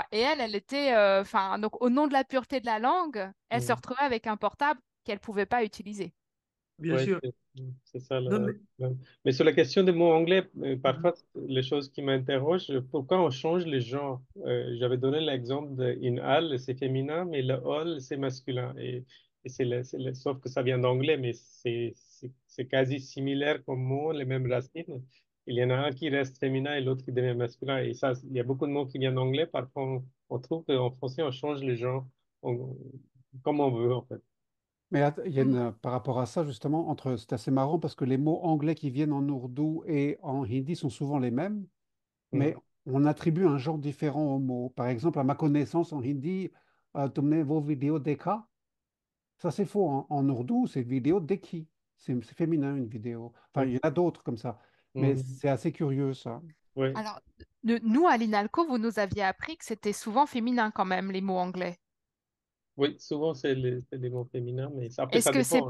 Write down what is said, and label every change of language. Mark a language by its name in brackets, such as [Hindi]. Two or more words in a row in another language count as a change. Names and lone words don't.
[French] Et elle était, enfin, donc au nom de la pureté de la langue, elle se Mm. retrouvait avec un portable qu'elle pouvait pas utiliser. Bien Ouais, sûr. c'est ça. Non, mais, Mais sur la question des mots anglais, Mhm. parfois, les choses qui m'interrogent, pourquoi on change les genres? J'avais donné l'exemple de in all, c'est féminin, mais le all, c'est masculin. Et sauf que ça vient d'anglais, mais c'est quasi similaire comme mot, les mêmes racines. Il y en a un qui reste féminin et l'autre qui devient masculin. Et ça, il y a beaucoup de mots qui viennent d'anglais. Parfois, on trouve qu'en français, on change les genres on- comme on veut, en fait. Mais il y a par rapport à ça, justement, c'est assez marrant parce que les mots anglais qui viennent en ourdou et en hindi sont souvent les mêmes, mais Mm. on attribue un genre différent aux mots. Par exemple, à ma connaissance, en hindi, [Hindi] तुमने वो vidéo देखा? [French] Ça, c'est faux. En ourdou, c'est vidéo dekhi. C'est féminin, une vidéo. Enfin, il y en a d'autres comme ça. Mais Mm. c'est assez curieux, ça. Oui. Alors, nous, à l'INALCO, vous nous aviez appris que c'était souvent féminin quand même, les mots anglais. Oui, souvent c'est les mots féminins, mais après ça dépend.